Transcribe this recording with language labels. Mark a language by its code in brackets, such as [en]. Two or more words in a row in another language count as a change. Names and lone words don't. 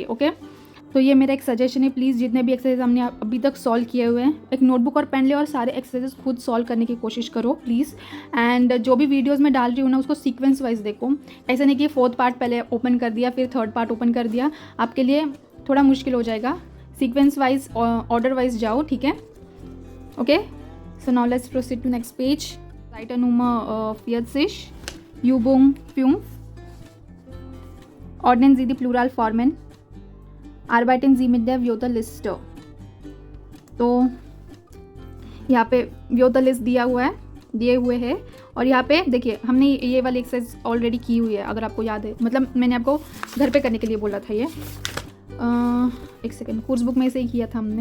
[hi] ओके, तो ये मेरा एक सजेशन है. प्लीज़ जितने भी एक्सरसाइज हमने अभी तक सॉल्व किए हुए हैं, एक नोटबुक और पेन ले और सारे एक्सरसाइजेस खुद सॉल्व करने की कोशिश करो प्लीज़. एंड जो भी वीडियोस में डाल रही हूँ ना, उसको [en] sequence wise [hi] देखो. ऐसा नहीं कि [en] fourth part [hi] पहले ओपन कर दिया फिर [en] third part open [hi] कर दिया, आपके लिए थोड़ा मुश्किल हो जाएगा. [en] sequence wise, order wise [hi] जाओ, ठीक है. [en] okay, so now let's proceed to next page. [de] Seite Nummer 40, Übung 5. Ordnen Sie die Pluralformen. Arbeiten Sie mit der Wörterliste. [hi] तो यहाँ पे व्योता लिस्ट दिए हुए हैं और यहाँ पे देखिए हमने ये वाली [en] exercise already [hi] की हुई है, अगर आपको याद है. मतलब मैंने आपको घर पे करने के लिए बोला था. ये एक सेकेंड, [en] course book [hi] में से ही किया था हमने.